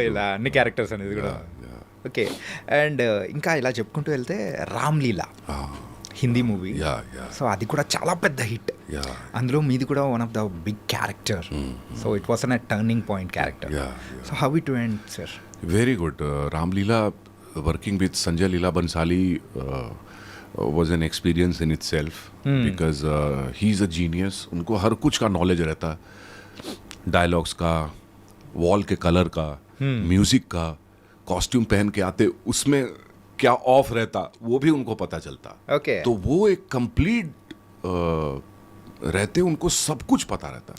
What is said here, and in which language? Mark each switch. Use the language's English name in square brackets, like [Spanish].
[Telugu] So ఇలా అన్ని characters అనేది కూడా. ఓకే. అండ్ ఇంకా ఇలా చెప్పుకుంటూ వెళ్తే రామ్ లీలా హిందీ మూవీ. సో అది కూడా చాలా పెద్ద హిట్. అందులో మీది కూడా one of the big character. [English] So it was an turning point character. So how it went sir? Very good. Ramlila, working with Sanjay Leela Bansali was an experience in itself because he's a genius. [Hindi] उनको हर कुछ का knowledge रहता, dialogues का, wall के colour का, music का, costume पहन के आते उसमें क्या ऑफ रहता वो भी उनको पता चलता. [English] Okay. [Hindi] तो वो एक कंप्लीट रहते उनको सब कुछ पता रहता.